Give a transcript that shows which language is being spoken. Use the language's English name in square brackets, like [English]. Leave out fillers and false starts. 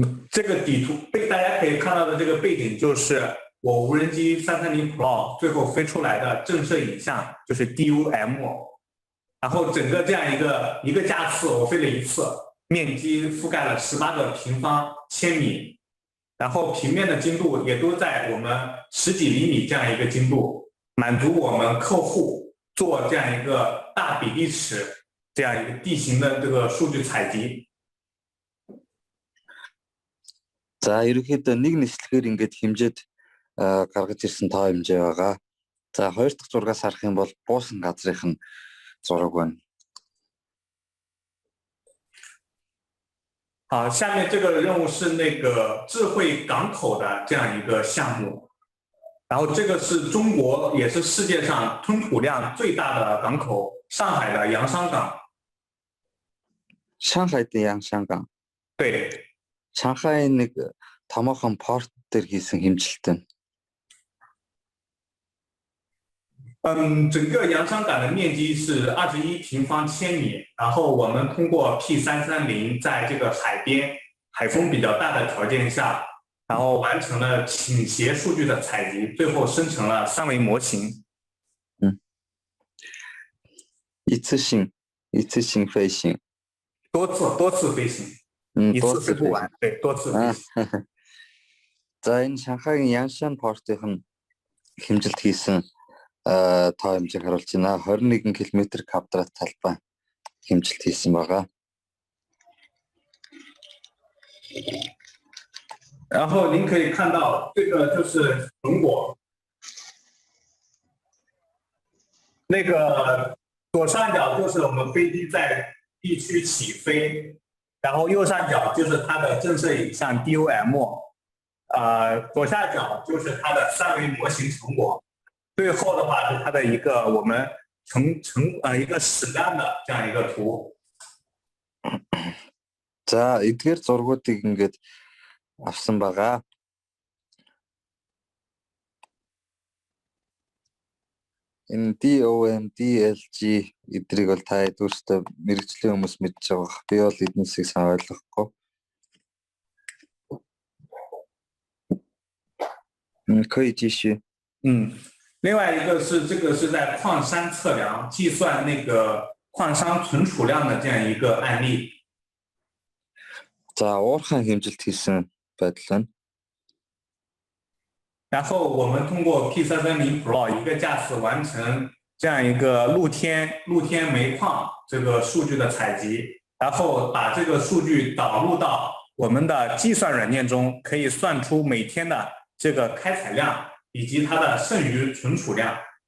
[Chinese] 这个底图大家可以看到的这个背景就是我无人机330 Pro 最后飞出来的正摄影像，就是 DUM， 然后整个这样一个架次我飞了一次，面积覆盖了18个平方千米，然后平面的精度也都在我们10几厘米这样一个精度，满足我们客户做这样一个大比例尺这样一个地形的这个数据采集。 [Mongolian] За ерөнхийдөө нэг нислэгээр ингэж хэмжээд гаргаж ирсэн тоо хэмжээ байгаа. За хоёр дахь зургаас харах юм бол буусан газрын зураг байна. [Chinese] 好，下面这个任务是那个智慧港口的这样一个项目，然后这个是中国也是世界上吞吐量最大的港口，上海的洋商港。上海的洋商港。对。 [Mongolian] Шанхай нэг томоохон порт дээр хийсэн хэмжилтэн. [Chinese] 整个洋商港的面积是21平方千米，然后我们通过 P330在这个海边海风比较大的条件下，然后完成了倾斜数据的采集，最后生成了3维模型。一次性飞行。多次飞行。一次飞不完，对，多次飞行。 [Mongolian] За энэ Шанхайгийн Яншан портын хэмжилт хийсэн тоо хэмжээг харуулж байна. 21 км/квадрат талбай хэмжилт хийсэн байгаа. [Chinese] 然后您可以看到，这个就是成果。那个左上角就是我们飞机在地区起飞。然后右上角就是它的正摄影像 DUM， 左下角就是它的3维模型成果，最后的话是它的一个我们一个矢量的这样一个图。 [Mongolian] За эдгээр зургуудыг ингээд авсан байгаа. Энэ DOM, DLG эдрийг бол та өөрсдөө мэргэжлийн хүмүүс мэдж байгаа. Би бол эднээсийг сайн ойлгохгүй. [Chinese] 可以继续。另外一个是这个是在矿山测量计算那个矿山存储量的这样一个案例。 [Mongolian] За уурхайн хэмжилт хийсэн байдал байна. [Chinese] 然后我们通过 P330 Pro 一个架次完成这样一个露天煤矿这个数据的采集，然后把这个数据导入到我们的计算软件中，可以算出每天的这个开采量以及它的剩余存储量。